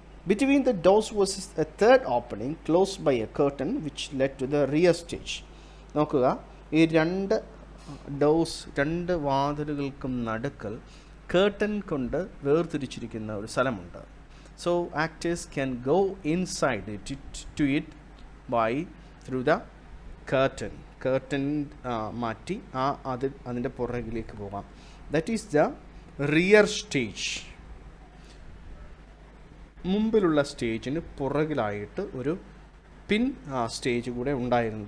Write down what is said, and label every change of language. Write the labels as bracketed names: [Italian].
[English] Between the doors was a third opening closed by a curtain which led to the rear stage. [Malayalam] നോക്കുക, ഈ രണ്ട് dose, രണ്ട് വാതിലുകൾക്കും നടുക്കൽ curtain കൊണ്ട് വേർതിരിച്ചിരിക്കുന്ന ഒരു സ്ഥലമുണ്ട്. [English] So actors can go inside to it by through the curtain. [Malayalam] Curtain മാറ്റി അതിൻ്റെ പുറകിലേക്ക് പോകാം. [English] That is the rear stage. [Malayalam] മുമ്പിലുള്ള സ്റ്റേജിന് പുറകിലായിട്ട് ഒരു പിൻ സ്റ്റേജ് കൂടെ ഉണ്ടായിരുന്നു.